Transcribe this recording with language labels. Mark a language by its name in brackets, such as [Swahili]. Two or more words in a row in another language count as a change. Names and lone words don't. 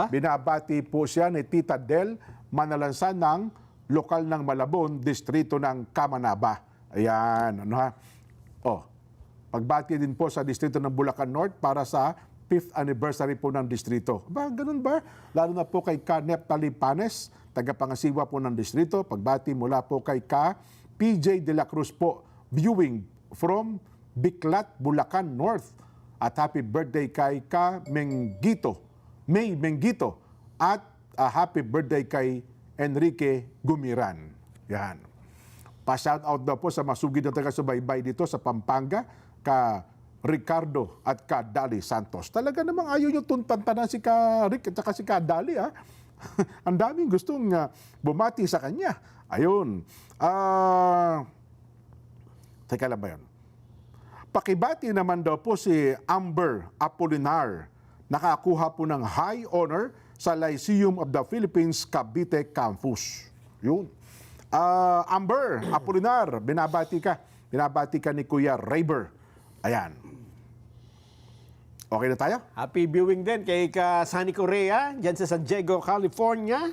[Filipino] Binabati po siya ni Tita Del Manalansan ng lokal ng Malabon, distrito ng Kamanaba. Ayan, pagbati din po sa distrito ng Bulacan North para sa 5th anniversary po ng distrito. Ba, ganun ba? Lalo na po kay Ka Neptali Panes, tagapangasiwa po ng distrito. Pagbati mula po kay Ka PJ de la Cruz po, [English] viewing from [Filipino] Biclat, Bulacan North. At [English] happy birthday [Filipino] kay Ka May Mengito. At [English] happy birthday [Filipino] kay Enrique Gumiran. Yan. Pa- [English] shout out [Filipino] daw po sa masugid na taga-subaybay dito sa Pampanga, ka Ricardo at ka Dali Santos. Talaga namang ayaw nyo tuntantanan si ka Rick at saka si ka Dali, ha? Ang daming gustong bumati sa kanya. Ayun. Teka lang ba yun? Pakibati naman daw po si Amber Apolinar. Nakakuha po ng [English] high honor [Filipino] sa Lyceum of the Philippines Cavite Campus. Yun. Amber Apolinar, binabati ka. Binabati ka ni Kuya Rayber. Ayan. Okay na tayo? [English] Happy viewing [Filipino] din kay Sunny Correa, dyan sa San Diego, California.